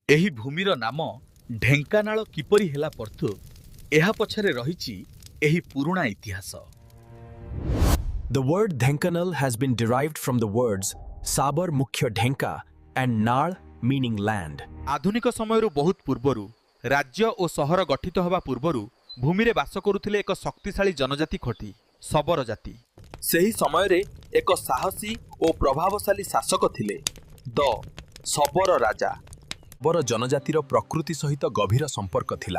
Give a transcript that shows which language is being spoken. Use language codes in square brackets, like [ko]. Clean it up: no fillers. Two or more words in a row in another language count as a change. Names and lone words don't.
[or] ଏହି ଭୂମିର ନାମ ଢେଙ୍କାନାଳ କିପରି ହେଲା ପର୍ତ୍ତୁ ଏହା ପଛରେ ରହିଛି ଏହି ପୁରୁଣା ଇତିହାସ। [en] The word Dhenkanal has been derived from the words Sabar Mukhya Dhenka and Nal meaning land. [or] ଆଧୁନିକ ସମୟରୁ ବହୁତ ପୂର୍ବରୁ ରାଜ୍ୟ ଓ ସହର ଗଠିତ ହେବା ପୂର୍ବରୁ ଭୂମିରେ ବାସ କରୁଥିଲେ ଏକ ଶକ୍ତିଶାଳୀ ଜନଜାତି ଖୋଟି ଶବର ଜାତି। ସେହି ସମୟରେ ଏକ ସାହସୀ ଓ ପ୍ରଭାବଶାଳୀ ଶାସକ ଥିଲେ ଦ ଶବର ରାଜା। ଶବର ଜନଜାତିର ପ୍ରକୃତି ସହିତ ଗଭୀର ସମ୍ପର୍କ ଥିଲା।